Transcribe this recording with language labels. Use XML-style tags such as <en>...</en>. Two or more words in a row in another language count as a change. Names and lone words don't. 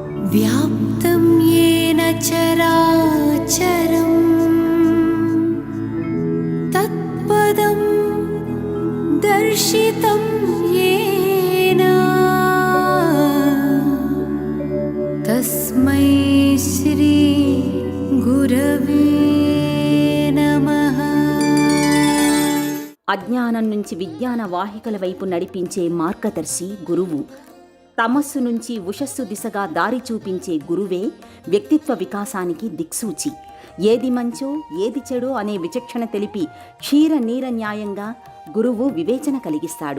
<sa>व्याप्तं येन चराचरं तत्पदं दर्शितं येन तस्मै श्री गुरवे नमः।</sa> <te>అజ్ఞానం నుంచి విజ్ఞాన వాహికల వైపు నడిపించే మార్గదర్శి గురువు. తమస్సు నుంచి ఉషస్సు దిశగా దారి చూపించే గురువే వ్యక్తిత్వ వికాసానికి దిక్సూచి. ఏది మంచో ఏది చెడో అనే విచక్షణ తెలిపి క్షీర నీర న్యాయంగా గురువు వివేచన కలిగిస్తాడు.</te>